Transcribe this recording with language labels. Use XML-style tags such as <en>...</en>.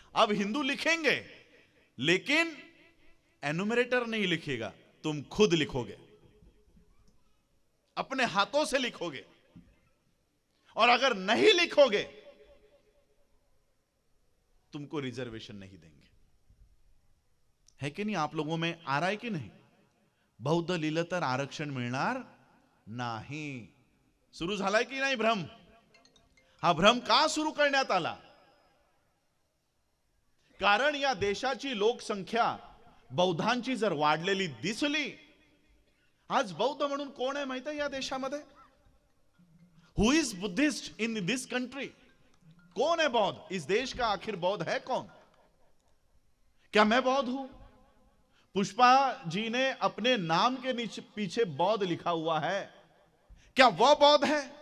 <hi>अब हिंदू लिखेंगे लेकिन एन्यूमरेटर नहीं लिखेगा, तुम खुद लिखोगे, अपने हाथों से लिखोगे, और अगर नहीं लिखोगे तुमको रिजर्वेशन नहीं देंगे। है कि नहीं? आप लोगों में आ रहा है कि नहीं?</hi> <mr>बौद्ध लिहिलं आरक्षण मिळणार नाही। सुरू झालाय की नाही भ्रम? हा भ्रम का सुरू करण्यात आला? कारण या देशाची लोकसंख्या बौद्धांची जर वाढलेली दिसली, आज बौद्ध म्हणून कोण आहे माहिती आहे या देशामध्ये?</mr> <en>Who is Buddhist in this country?</en> <hi>कौन है बौद्ध? इस देश का आखिर बौद्ध है कौन? क्या मैं बौद्ध हूं? पुष्पा जी ने अपने नाम के नीचे पीछे बौद्ध लिखा हुआ है, क्या वह बौद्ध है?</hi>